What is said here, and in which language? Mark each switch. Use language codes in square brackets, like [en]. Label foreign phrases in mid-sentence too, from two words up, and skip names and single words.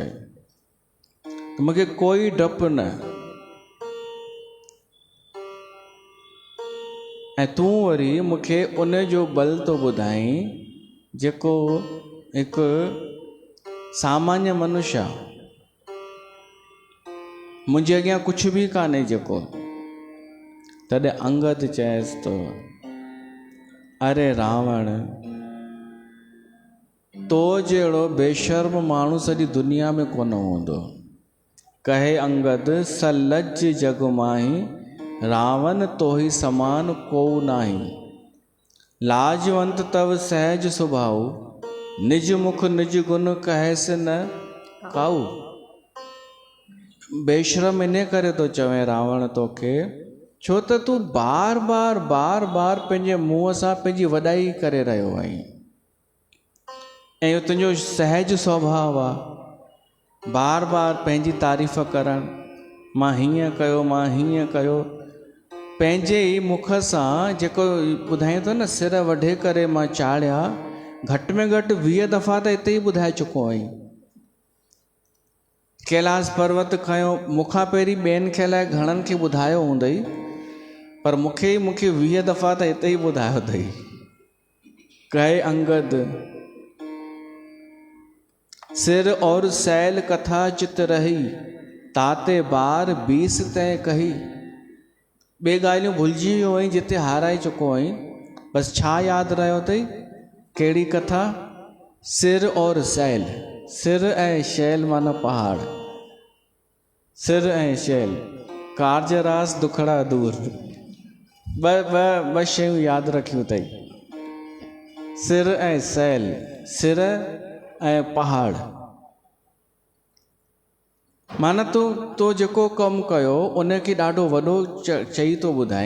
[sd] मूंखे कोई डपु न, ऐं तूं वरी मूंखे उन जो बल थो ॿुधाई जेको हिकु सामान्य मनुष्य आहे, मुंहिंजे अॻियां कुझु बि कान्हे जेको। तॾहिं अंगद चएसि थो अरे रावण, तो जहिड़ो बेशर्म माण्हू सॼी दुनिया में कोन हूंदो। [awa] कहे अंगद सलज जग माही, रावण तोहि समान को नाही। लाजवंत तव सहज स्वभाव, निज मुख निज गुण कहस न काऊ। [sd] बेशरम इने करे तो चवे रावण तोखे, छो त तूं बार बार पंहिंजे मुंहं सां पंहिंजी वॾाई करे रहियो आहीं। ऐं इहो तुंहिंजो सहज स्वभाव आहे, बार पंहिंजी तारीफ़ करणु, मां हीअं कयो मां हीअं कयो। पंहिंजे ई मुख सां जेको ॿुधाईं थो न, सिर वढे करे मां चाढ़िया, घटि में घटि 20 दफ़ा त हिते ई ॿुधाए चुको आहीं। कैलाश पर्वत खयो, मूंखां पहिरीं ॿियनि खे अलाए घणनि खे ॿुधायो हूंदई, पर मूंखे 20 दफ़ा त हिते ई ॿुधायो अथई। [awa] कहे अंगद सिर और सैल कथा चित रही, ताते बार 20 तय कही। [sd] ॿे ॻाल्हियूं भुलिजी वियो आहीं, जिते हाराए चुको आहीं। बसि छा यादि रहियो अथई? कहिड़ी कथा? [awa] सिर और सैल। [sd] सिर ऐं शैल माना पहाड़, सिर ऐं शैल, कार्ज रास दुखड़ा दूर। ॿ शयूं यादि रखियूं अथई, सिर ऐं सैल, सिर ऐं पहाड़। माना तो जेको कमु कयो उनखे ॾाढो वॾो चई थो ॿुधाई।